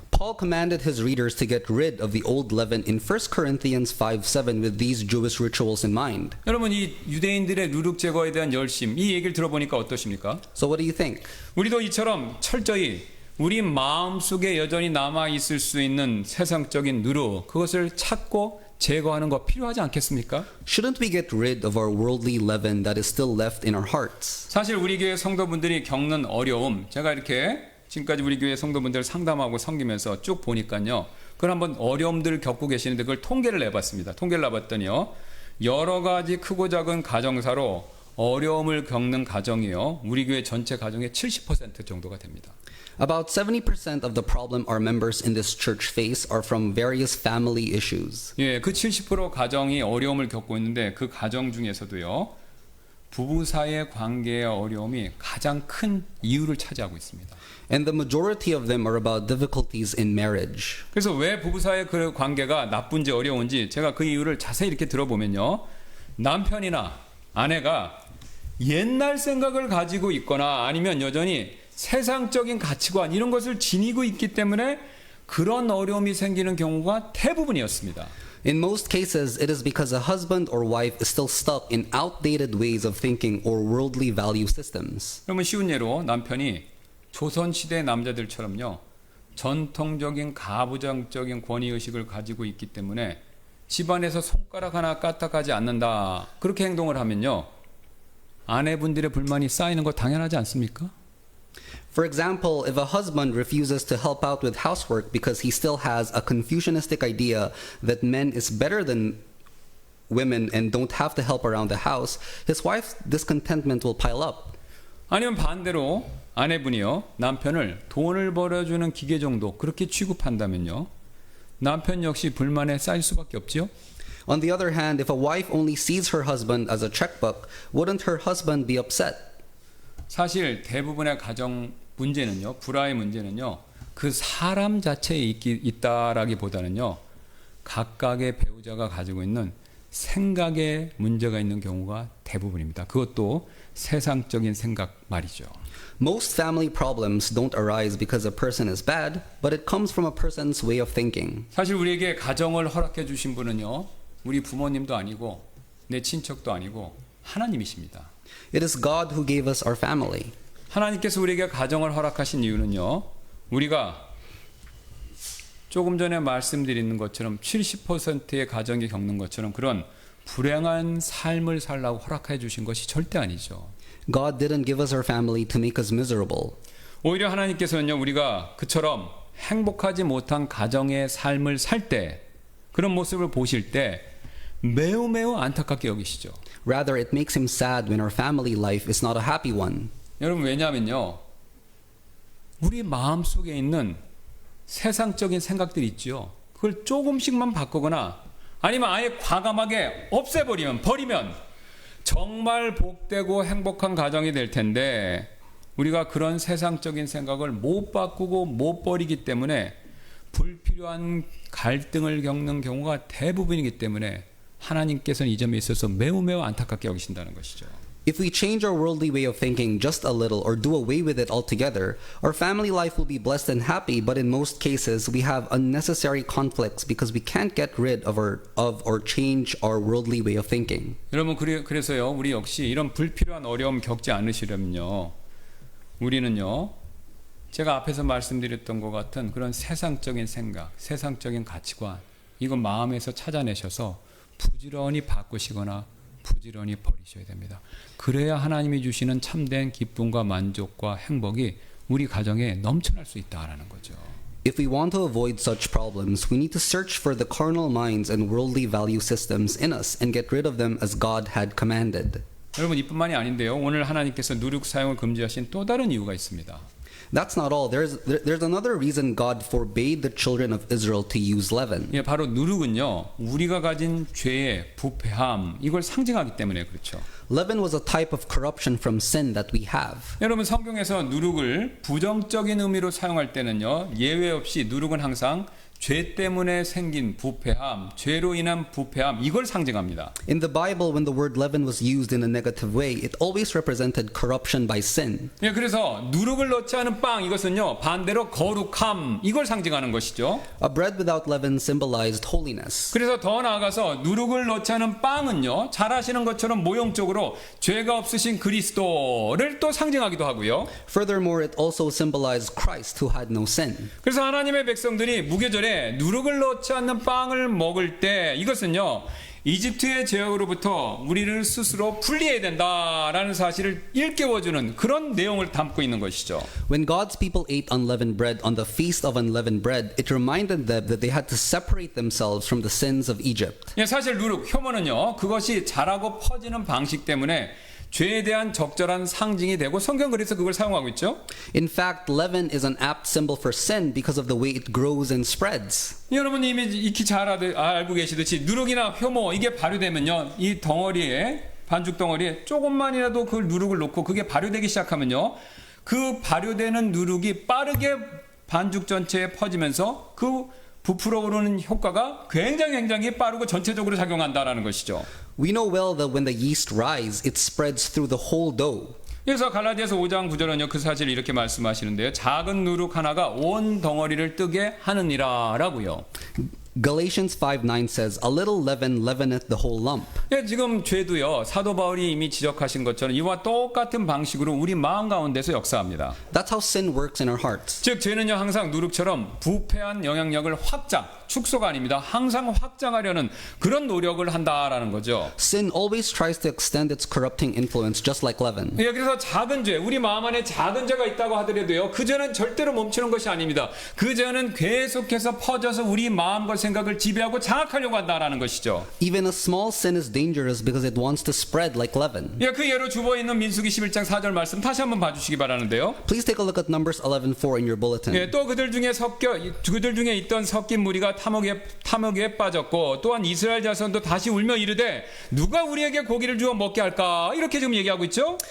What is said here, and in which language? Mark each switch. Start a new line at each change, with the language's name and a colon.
English: Paul commanded his readers to get rid of the old leaven in 1 Corinthians 5:7 with these Jewish rituals in mind.
Korean: 여러분 이 유대인들의 누룩 제거에 대한 열심, 이 얘기를 들어보니까 어떠십니까?
English: So what do you think?
Korean: 우리도 이처럼 철저히 우리 마음속에 여전히 남아 있을 수 있는 세상적인 누룩, 그것을 찾고 제거하는 거 필요하지 않겠습니까?
English: Shouldn't we get rid of our worldly leaven that is still left in our hearts?
Korean: 사실 우리 교회 성도분들이 겪는 어려움, 제가 이렇게 지금까지 우리 교회 성도분들 상담하고 섬기면서 쭉 보니까요. 그걸 한번 어려움들을 겪고 계시는데 그걸 통계를 내봤습니다. 통계를 내봤더니요. 여러 가지 크고 작은 가정사로 어려움을 겪는 가정이요. 우리 교회 전체 가정의 70% 정도가 됩니다.
English: About 70% of the problem our members in this church face are from various family issues.
Korean: 예, 그 70% 가정이 어려움을 겪고 있는데 그 가정 중에서도요. 부부 사이의 관계의 어려움이 가장 큰 이유를 차지하고 있습니다.
English: And the majority of them are about difficulties in marriage.
Korean: 그래서 왜 부부 사이의 그 관계가 나쁜지 어려운지 제가 그 이유를 자세히 이렇게 들어보면요. 남편이나 아내가 옛날 생각을 가지고 있거나 아니면 여전히 세상적인 가치관 이런 것을 지니고 있기 때문에 그런 어려움이 생기는 경우가 대부분이었습니다.
English: In most cases, it is because a husband or wife is still stuck in outdated ways of thinking or worldly value systems.
Korean: 그러면 쉬운 예로 남편이 조선시대 남자들처럼요. 전통적인 가부장적인 권위의식을 가지고 있기 때문에 집안에서 손가락 하나 까딱하지 않는다. 그렇게 행동을 하면요. 아내분들의 불만이 쌓이는 거 당연하지 않습니까?
English: For example, if a husband refuses to help out with housework because he still has a Confucianistic idea that men is better than women and don't have to help around the house, his wife's discontentment will pile up.
Korean: 아니면 반대로 아내분이요. 남편을 돈을 벌어주는 기계 정도 그렇게 취급한다면요. 남편 역시 불만에 쌓일 수밖에 없지요.
English: On the other hand, if a wife only sees her husband as a checkbook, wouldn't her husband be upset?
Korean: 사실 대부분의 가정 문제는요. 불화의 문제는요. 그 사람 자체에 있다라기보다는요. 각각의 배우자가 가지고 있는 생각에 문제가 있는 경우가 대부분입니다. 그것도 세상적인 생각 말이죠.
English: Most family problems don't arise because a person is bad, but it comes from a person's way of thinking.
Korean: 사실 우리에게 가정을 허락해 주신 분은요. 우리 부모님도 아니고 내 친척도 아니고 하나님이십니다.
English: It is God who gave us our family.
Korean: 하나님께서 우리에게 가정을 허락하신 이유는요. 우리가 조금 전에 말씀드리는 것처럼 70%의 가정이 겪는 것처럼 그런 불행한 삶을 살라고 허락해 주신 것이 절대 아니죠.
English: God didn't give us our family to make us miserable.
Korean: 오히려 하나님께서는요. 우리가 그처럼 행복하지 못한 가정의 삶을 살 때 그런 모습을 보실 때 매우 매우 안타깝게 여기시죠.
English: Rather, it makes him sad when our family life is not a happy one.
Korean: 여러분 왜냐하면요. 우리 마음속에 있는 세상적인 생각들이 있죠. 그걸 조금씩만 바꾸거나 아니면 아예 과감하게 버리면 정말 복되고 행복한 가정이 될 텐데 우리가 그런 세상적인 생각을 못 바꾸고 못 버리기 때문에 불필요한 갈등을 겪는 경우가 대부분이기 때문에 하나님께서는 이 점에 있어서 매우 안타깝게 여기신다는 것이죠.
English: If we change our worldly way of thinking just a little or do away with it altogether, our family life will be blessed and happy, but in most cases, we have unnecessary conflicts because we can't get rid of or change our worldly way of thinking.
Korean: 여러분 그래서요 우리 역시 이런 불필요한 어려움 겪지 않으시려면요 우리는요 제가 앞에서 말씀드렸던 것 같은 그런 세상적인 생각, 세상적인 가치관 이거 마음에서 찾아내셔서 부지런히 바꾸시거나 부지런히 버리셔야 됩니다. 그래야 하나님이 주시는 참된 기쁨과 만족과 행복이 우리 가정에 넘쳐날 수 있다라는 거죠.
English: If we want to avoid such problems, we need to search for the carnal minds and worldly value systems in us and get rid of them as God had commanded.
Korean: 여러분 이뿐만이 아닌데요. 오늘 하나님께서 누룩 사용을 금지하신 또 다른 이유가 있습니다.
English: That's not all. There's another reason God forbade the children of Israel to use leaven.
Korean: 예, 바로 누룩은요. 우리가 가진 죄의 부패함 이걸 상징하기 때문에 그렇죠.
English: Leaven was a type of corruption from sin that we have.
Korean: 여러분 성경에서 누룩을 부정적인 의미로 사용할 때는요. 예외 없이 누룩은 항상 죄 때문에 생긴 부패함, 죄로 인한 부패함 이걸 상징합니다.
English: In the Bible, when the word leaven was used in a negative way, it always represented corruption by sin.
Korean: 예, 그래서 누룩을 넣지 않은 빵 이것은요 반대로 거룩함 이걸 상징하는 것이죠.
English: A bread without leaven symbolized holiness.
Korean: 그래서 더 나아가서 누룩을 넣지 않은 빵은요 잘 아시는 것처럼 모형적으로 죄가 없으신 그리스도를 또 상징하기도 하고요.
English: Furthermore, it also symbolized Christ who had no sin.
Korean: 그래서 하나님의 백성들이 무교절에 누룩을 넣지 않는 빵을 먹을 때 이것은요 이집트의 제약으로부터 우리를 스스로 분리해야 된다라는 사실을 일깨워주는 그런 내용을 담고 있는 것이죠.
English: When God's people ate unleavened bread on the feast of unleavened bread, it reminded them that they had to separate themselves from the sins of Egypt.
Korean: 예, 사실 누룩, 효모는요 그것이 자라고 퍼지는 방식 때문에 죄에 대한 적절한 상징이 되고 성경 그래서 그걸 사용하고 있죠.
English: In fact, leaven is an apt symbol for sin because of the way it grows and spreads.
Korean: 여러분이 이미 익히 잘 알고 계시듯이 누룩이나 효모 이게 발효되면요 이 덩어리에 반죽 덩어리에 조금만이라도 그 누룩을 넣고 그게 발효되기 시작하면요 그 발효되는 누룩이 빠르게 반죽 전체에 퍼지면서 그 부풀어 오르는 효과가 굉장히 빠르고 전체적으로 작용한다라는 것이죠.
English: We know well that when the yeast rise, it spreads through the whole dough.
Korean: 그래서 갈라디아서 5장 9절은요 그 사실을 이렇게 말씀하시는데요. 작은 누룩 하나가 온 덩어리를 뜨게 하느니라라고요.
English: Galatians 5:9 says, "A little leaven leaveneth the whole lump."
Korean: 예, 지금 죄도요 사도 바울이 이미 지적하신 것처럼 이와 똑같은 방식으로 우리 마음 가운데서 역사합니다.
English: That's how sin works in our hearts.
Korean: 즉 죄는요 항상 누룩처럼 부패한 영향력을 확장, 축소가 아닙니다. 항상 확장하려는 그런 노력을 한다라는 거죠.
English: Sin always tries to extend its corrupting influence just like leaven.
Korean: 예, 그래서 작은 죄, 우리 마음 안에 작은 죄가 있다고 하더라도요 그 죄는 절대로 멈추는 것이 아닙니다. 그 죄는 계속해서 퍼져서 우리 마음과 생각을 지배하고 장악하려고 한다라는 것이죠.
English: Even a small sin is dangerous because it wants to spread like leaven.
Korean: 예, 그 예로 주보에 있는 민수기 11장 4절 말씀 다시 한번 봐주시기 바라는데요.
English: Please take a look at Numbers 11:4 in your bulletin.
Korean: 예, 또 그들 중에 있던 섞인 무리가 탐욕에 빠졌고 또한 이스라엘 자손도 다시 울며 이르되 누가 우리에게 고기를 주어 먹게 할까 이렇게 지금 얘기하고 있죠.